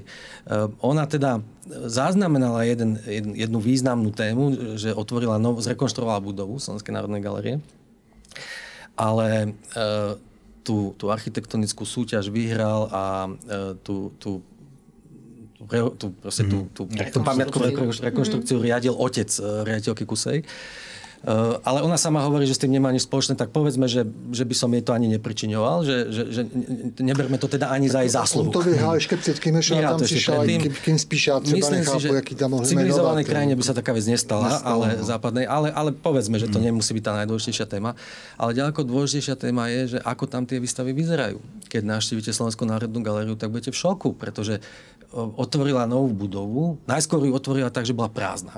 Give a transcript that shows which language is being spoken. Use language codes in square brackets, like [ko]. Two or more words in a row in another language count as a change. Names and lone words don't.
[sk] Ona teda zaznamenala jednu významnú tému, že zrekonštruovala budovu Slovenskej národnej galérie, ale tú architektonickú súťaž vyhral a tú pamätkovú rekonštrukciu riadil otec riaditeľky Kusej. Ale ona sama hovorí, že s tým nemá nič spoločné, tak povedzme, že by som jej to ani nepričiňoval, že neberme to teda ani za jej zásluhu. [cs] On to vyhrál ještě předtím, než ona tam přišla, kým spíš já třeba nechápu, jaký tam mohli jmenovat. [sk] V civilizovanej krajine by sa taká vec nestala, ale západnej, ale povedzme, že to nemusí byť tá najdôležitejšia téma. Ale ďaleko dôležitejšia téma je, že ako tam tie výstavy vyzerajú. Keď navštívite Slovenskú národnú galériu, tak budete v šoku, pretože otvorila novú budovu. Najskôr ju otvorila tak, že bola prázdna.